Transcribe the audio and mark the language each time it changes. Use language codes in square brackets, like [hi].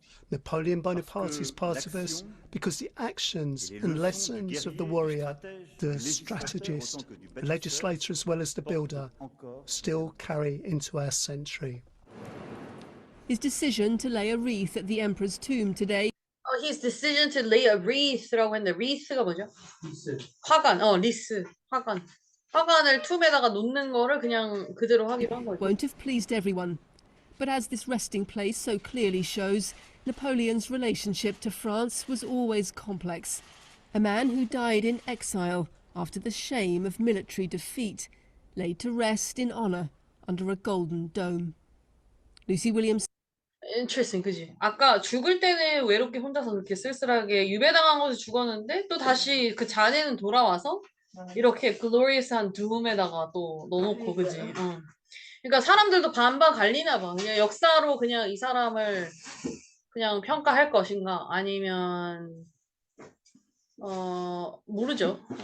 [en] Napoleon Bonaparte is part of us because the actions and lessons of the warrior, the strategist, the legislator as well as the builder, still carry into our century. His decision to lay a wreath at the emperor's tomb today. His decision to lay a wreath [ko] 라고 했는데 wreath가 뭐죠? 화관, 리스, 화관. 화관을 툼에다가 놓는 거를 그냥 그대로 하기로 한 거죠. [en] Won't have pleased everyone. But as this resting place so clearly shows, Napoleon's relationship to France was always complex. A man who died in exile after the shame of military defeat, laid to rest in honour under a golden dome. Lucy Williams. Interesting, [ko] 그지? 아까 죽을 때는 외롭게 혼자서 그렇게 쓸쓸하게 유배당한 곳에 죽었는데 또 다시 그 잔해는 돌아와서 이렇게 glorious한 둠에다가 또 넣어놓고, 그지? 그러니까 사람들도 반반 갈리나 봐. 그냥 역사로 그냥 이 사람을 그냥 평가할 것인가 아니면 모르죠.